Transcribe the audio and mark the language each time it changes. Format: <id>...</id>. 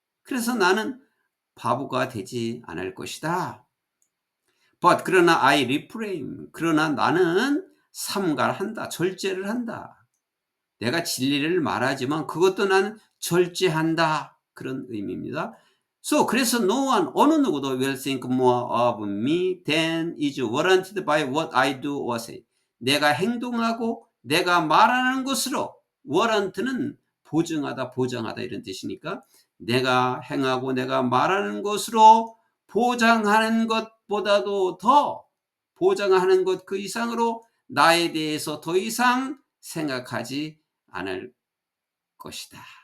<ko>그래서 나는 바보가 되지 않을 것이다. But 그러나</ko> <en>I refrain,</en> <ko>그러나 나는 삼가한다, 절제를 한다. 내가 진리를 말하지만 그것도 나는 절제한다. 그런 의미입니다.</ko> <en>그래서 no one,</en> <ko>어느 누구도</ko> <en>will think more of me than is warranted by what I do or say.</en> <ko>내가 행동하고 내가 말하는 것으로, warrant는 보증하다, 보장하다 이런 뜻이니까 내가 행하고 내가 말하는 것으로 보장하는 것보다도 더, 보장하는 것 그 이상으로 나에 대해서 더 이상 생각하지 않을 것이다.</ko>